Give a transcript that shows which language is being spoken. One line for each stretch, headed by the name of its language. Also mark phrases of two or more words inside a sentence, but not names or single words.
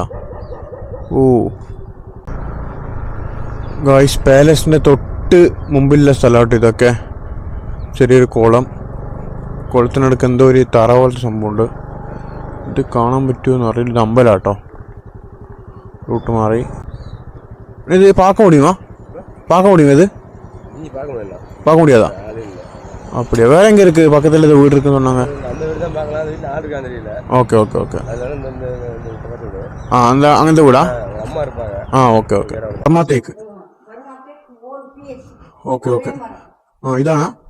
Malayalam: ഓ ഗായ്സ്, പാലസിൻ്റെ തൊട്ട് മുമ്പിലുള്ള സ്ഥലമായിട്ട് ഇതൊക്കെ. ചെറിയൊരു കുളത്തിനടുക്ക് എന്തോ ഒരു തറ പോലത്തെ സംഭവമുണ്ട്. ഇത് കാണാൻ പറ്റുമെന്ന് അറിയില്ല. ഇത് അമ്പലാട്ടോ. റൂട്ട് മാറി.
Tamil: இது பாக்க முடியுமா இது பார்க்க முடியாதா? அப்படியா? வேற எங்க இருக்கு பக்கத்துல இந்த வீடு இருக்குன்னு சொன்னாங்க. ஓகே அந்த வீடா? ஓகே அம்மா தேக்கு. ஓகே இதானா?